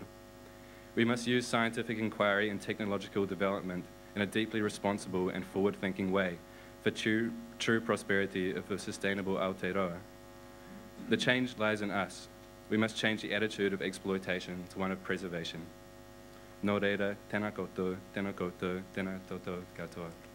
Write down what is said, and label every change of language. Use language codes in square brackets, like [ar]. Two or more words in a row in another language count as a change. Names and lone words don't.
[en] We must use scientific inquiry and technological development in a deeply responsible and forward-thinking way for true prosperity of a sustainable Aotearoa. The change lies in us. We must change the attitude of exploitation to one of preservation. [mi] Nō reira, tēnā koutou, tēnā koutou, tēnā koutou katoa.